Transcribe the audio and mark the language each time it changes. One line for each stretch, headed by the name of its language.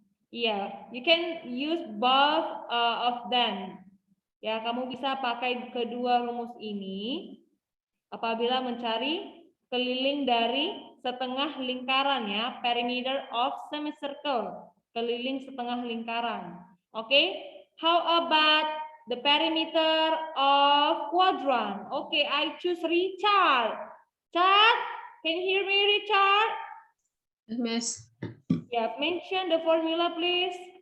English: Yeah, you can use both of them.
Indonesian: Ya, kamu bisa pakai kedua rumus ini apabila mencari keliling dari setengah lingkaran ya,
English: perimeter of semicircle,
Indonesian: keliling setengah lingkaran.
English: Okay, how about the perimeter of quadrant? Okay, I choose Richard. Chad, can you hear me, Richard? Miss. Yeah, mention the formula, please.